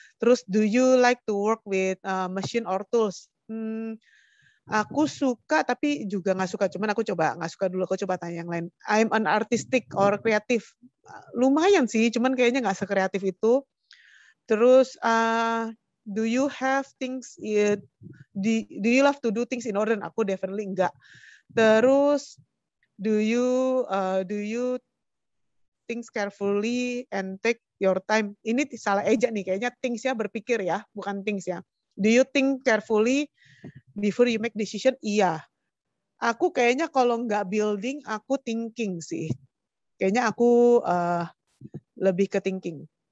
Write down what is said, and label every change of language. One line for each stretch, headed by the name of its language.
Indonesian: Terus,
English: do you like to work with machine or tools?
Indonesian: Aku suka, tapi juga nggak suka. Cuman aku coba, nggak suka dulu, aku coba tanya yang lain.
English: I'm an artistic or creative.
Indonesian: Lumayan sih, cuman kayaknya nggak sekreatif itu. Terus,
English: do you have things, do you love to do things in order?
Indonesian: Aku
English: definitely
Indonesian: enggak. Terus,
English: do you things carefully and take your time?
Indonesian: Ini salah eja nih, kayaknya things ya, berpikir ya, bukan things ya.
English: Do you think carefully before you make decision?
Indonesian: Iya. Aku kayaknya kalau nggak building, aku thinking sih. Kayaknya aku lebih ke thinking.